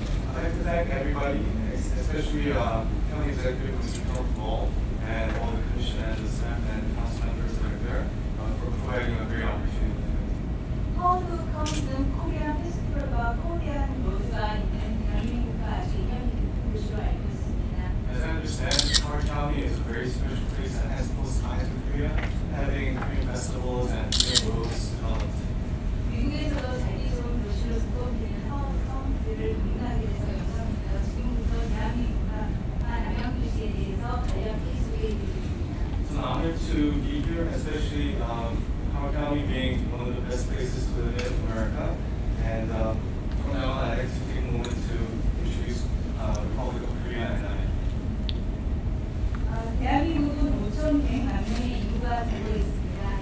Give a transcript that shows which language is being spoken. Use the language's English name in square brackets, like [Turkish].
[English] I'd like to thank everybody, especially County Executive Mr. Paul and all the commission and the staff and council members that are there for providing a great opportunity. [Korean] 하워드 카운티는 코리안 페스티벌과 코리안 로드가 있는 대한민국과 아주 인연이 깊은 곳으로 알고 있습니다. [English] As I understand, Howard County is a very special place that has close ties with Korea, having Korean festivals and Korean roads developed. [Korean] 미국에서도 살기 좋은 도시로 소문되는 하워드 카운티를 방문하게 돼서 영광입니다. 지금부터 대한민국과 남양주시에 대해서 간략히 소개해드리겠습니다. [English] It's an honor to be here, especially Howard County being one of the best places to live in America. And from now on, I'd like to take a moment to introduce the Republic of Korea and [Korean] 대한민국은 5,100만 명의 인구가 되고 있습니다.